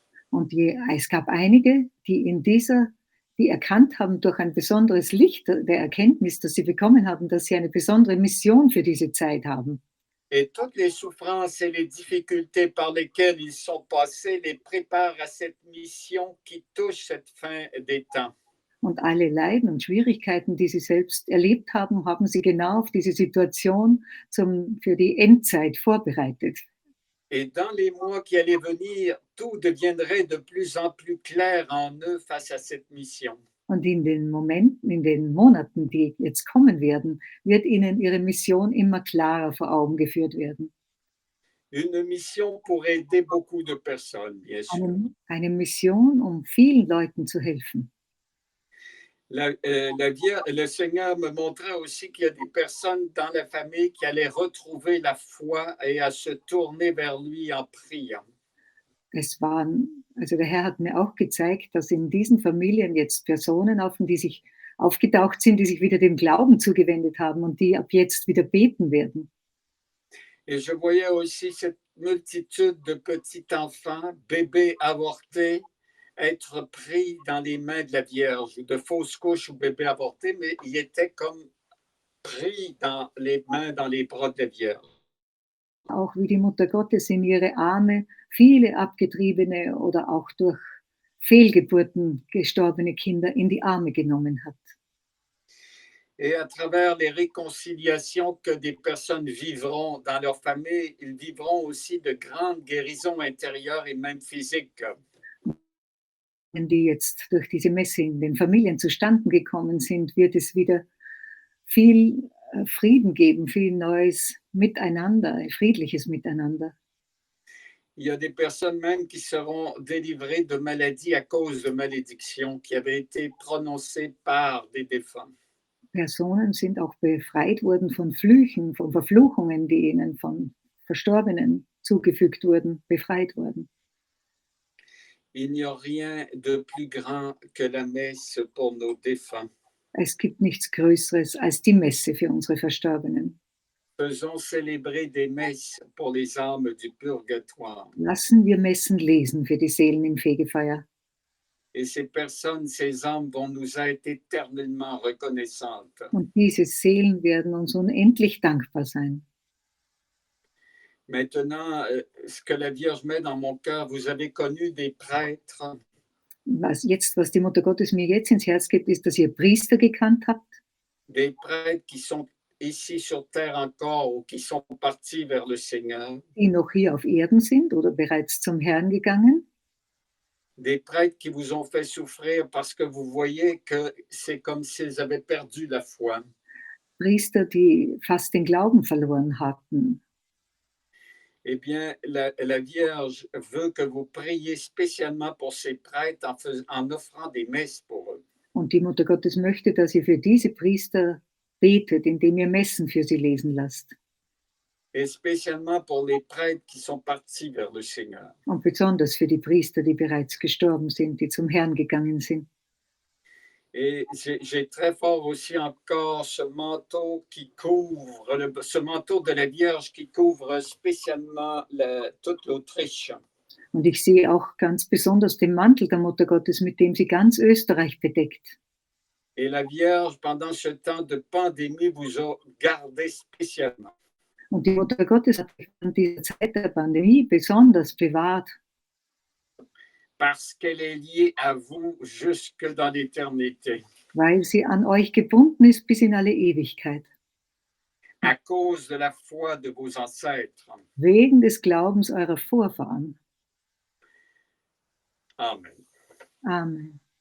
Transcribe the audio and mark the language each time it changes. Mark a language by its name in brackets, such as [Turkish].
[German] Und es gab einige, die erkannt haben durch ein besonderes Licht der Erkenntnis, das sie bekommen haben, dass sie eine besondere Mission für diese Zeit haben. [French] Et toutes les souffrances et les difficultés par lesquelles ils sont passés les préparent à cette mission qui touche cette fin des temps. [German] Und alle Leiden und Schwierigkeiten, die sie selbst erlebt haben, haben sie genau auf diese Situation für die Endzeit vorbereitet. [French] Et dans les mois qui allaient venir, tout deviendrait de plus en plus clair en eux face à cette mission. [German] Und in den Monaten, die jetzt kommen werden, wird ihnen ihre Mission immer klarer vor Augen geführt werden. [French] Une mission pour aider beaucoup de personnes, bien sûr. [German] Eine Mission, um vielen Leuten zu helfen. [French] Le Seigneur me montrait aussi qu'il y a des personnes dans la famille qui allaient retrouver la foi et à se tourner vers lui en priant. [German] Der Herr hat mir auch gezeigt, dass in diesen Familien jetzt Personen die sich aufgetaucht sind, die sich wieder dem Glauben zugewendet haben und die ab jetzt wieder beten werden. [French] Et je voyais aussi cette multitude de petits enfants, bébés avortés, être pris dans les mains de la Vierge, de fausses couches ou bébés avortés, mais ils étaient comme pris dans les mains, dans les bras de la Vierge. [German] Auch wie die Mutter Gottes in ihre Arme viele abgetriebene oder auch durch Fehlgeburten gestorbene Kinder in die Arme genommen hat. [French] Et à travers les réconciliations que des personnes vivront dans leur famille, ils vivront aussi de grandes guérisons intérieures et même physiques. [German] Die jetzt durch diese Messe in den Familien zustande gekommen sind, wird es wieder viel Frieden geben, viel neues Miteinander, friedliches Miteinander. [French] Il y a des personnes même qui seront délivrées de maladies à cause de malédictions qui avaient été prononcées par des défunts. [German] Personen sind auch befreit worden von Flüchen, von Verfluchungen, die ihnen von Verstorbenen zugefügt wurden, befreit worden. [French] Il n'y a rien de plus grand que la messe pour nos défunts. [German] Es gibt nichts Größeres als die Messe für unsere Verstorbenen. [French] Faisons célébrer des messes pour les âmes du purgatoire. [German] Lassen wir Messen lesen für die Seelen im Fegefeuer. [French] Et ces personnes, ces âmes vont nous être éternellement reconnaissantes. [German] Und diese Seelen werden uns unendlich dankbar sein. [French] Maintenant, ce que la Vierge met dans mon cœur, vous avez connu des prêtres, [German] Was die Mutter Gottes mir jetzt ins Herz gibt, ist, dass ihr Priester gekannt habt, [French] des prêtres qui sont ici sur terre encore ou qui sont partis vers le Seigneur, [German] die noch hier auf Erden sind oder bereits zum Herrn gegangen. [French] des prêtres qui vous ont fait souffrir parce que vous voyez que c'est comme s'ils avaient perdu la foi. [German] Priester, die fast den Glauben verloren hatten. [French] Eh bien, la Vierge veut que vous priez spécialement pour ces prêtres en offrant des messes pour eux. [German] Und die Mutter Gottes möchte, dass ihr für diese Priester betet, indem ihr Messen für sie lesen lasst. [French] Et spécialement pour les prêtres qui sont partis vers le Seigneur. [German] Und besonders für die Priester, die bereits gestorben sind, die zum Herrn gegangen sind. [French] Et j'ai très fort aussi encore ce manteau qui couvre, ce manteau de la Vierge qui couvre spécialement toute l'Autriche. [German] Und ich sehe auch ganz besonders den Mantel der Mutter Gottes, mit dem sie ganz Österreich bedeckt. [French] Et la Vierge, pendant ce temps de pandémie, vous a gardé spécialement. [German] Und die Mutter Gottes hat sich in dieser Zeit der Pandemie besonders bewahrt, [French] Parce qu'elle est liée à vous jusque dans l'éternité. [German] weil sie an euch gebunden ist bis in alle Ewigkeit. [French] À cause de la foi de vos ancêtres. [German] Wegen des Glaubens eurer Vorfahren. Amen. Amen.